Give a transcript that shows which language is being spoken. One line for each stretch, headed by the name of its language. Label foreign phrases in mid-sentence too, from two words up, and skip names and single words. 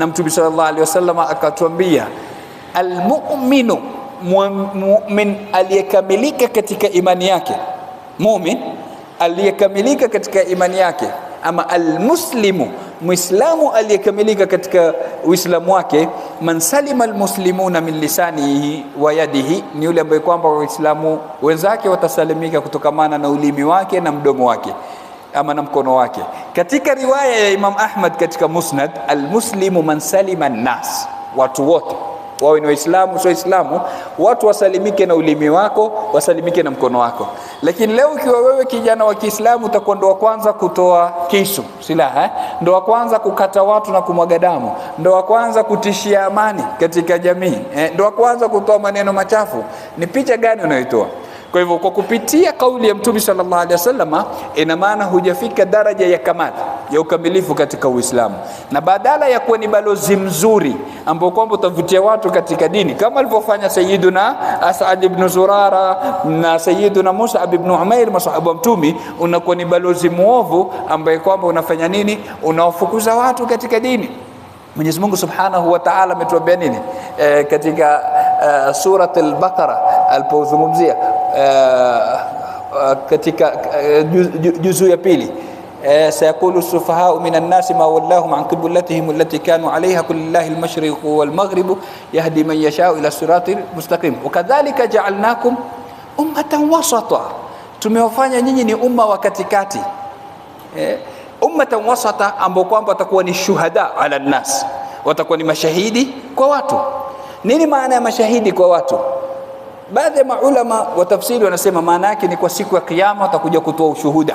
Swahili: Mtume
Arabic: صلى الله عليه وسلم
Swahili: akatuambia almu'minu, mu'min aliyekamilika katika imani yake, mu'min aliyekamilika katika imani yake, ama almuslimu, muislamu aliyekamilika katika uislamu wake,
Arabic: من سلم المسلمون من لسانه ويده,
Swahili: ni yule ambaye kwamba waislamu wenzake watasalimika kutokamana na ulimi wake na mdomo wake ama na mkono wake. Katika riwaya ya Imam Ahmad katika Musnad,
Arabic: المسلم من سلم الناس,
Swahili: watu wote wawe ni waislamu sio waislamu, watu wasalimike na ulimi wako, wasalimike na mkono wako. Lakini leo ukiwa wewe kijana wa Kiislamu, utakuwa ndo wa kwanza kutoa kisu, silaha, ndo wa kwanza kukata watu na kumwaga damu, ndo wa kwanza kutishia amani katika jamii, ndo wa kwanza kutoa maneno machafu. Ni picha gani unayotoa? Kwa hivyo kwa kupitia kauli ya Mtume
Arabic: صلى الله عليه وسلم,
Swahili: ina maana hujafika daraja ya kamali ya ukamilifu katika Uislamu. Na badala ya kuwa ni balozi mzuri ambao kwamba utavutia watu katika dini kama alivyofanya Sayyiduna As'ad ibn Zurara na Sayyiduna Mus'ab ibn Umair, masahaba Mtume, unakuwa ni balozi muovu ambaye kwamba unafanya nini? Unawafukuza watu katika dini. Mwenyezi Mungu
Arabic: سبحانه وتعالى
Swahili: ametuambia nini katika surat al-Baqara alipozungumzia katika juzu ya pili,
Arabic: سيقول السفهاء من الناس ما ولاهم عن قبلتهم التي كانوا عليها قل لله المشرق والمغرب يهدي من يشاء إلى صراط مستقيم وكذلك جعلناكم أمة وسطا
Swahili: tumewafanya nyinyi ni umma wa katikati,
Arabic: أمة وسطا,
Swahili: ambao kwamba watakuwa ni
Arabic: شهداء على الناس,
Swahili: watakuwa ni mashahidi kwa watu. Nini maana ya mashahidi kwa watu? Baadhi ya maulama wa tafsiri wanasema maana yake ni kwa siku ya kiyama watakuja kutoa ushuhuda.